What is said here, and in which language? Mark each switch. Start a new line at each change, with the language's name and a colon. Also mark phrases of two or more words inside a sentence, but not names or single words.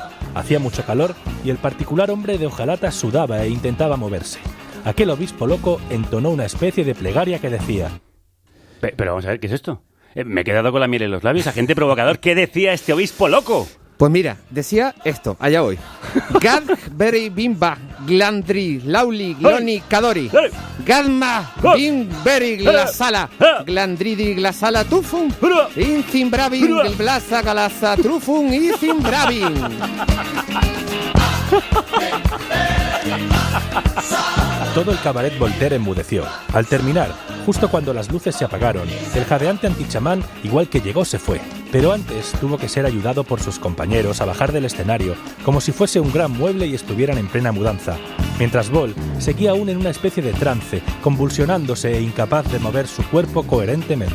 Spanish: Hacía mucho calor y el particular hombre de hojalata sudaba e intentaba moverse. Aquel obispo loco entonó una especie de plegaria que decía: Pero vamos a ver, ¿qué es esto? Me he quedado con la miel en los labios. Agente provocador, ¿qué decía este obispo loco? Pues mira, decía esto, allá voy. Gad Beri Bimba Glandri Lauli Gloni Kadori Gadma Bim Beri Glasala Glandridi Glasala Tufun Inzimbravin Glasa Galasa Trufun Inzimbravin. Todo el cabaret Voltaire enmudeció. Al terminar, justo cuando las luces se apagaron, el jadeante antichamán, igual que llegó, se fue. Pero antes tuvo que ser ayudado por sus compañeros a bajar del escenario, como si fuese un gran mueble y estuvieran en plena mudanza, mientras Ball seguía aún en una especie de trance, convulsionándose e incapaz de mover su cuerpo coherentemente.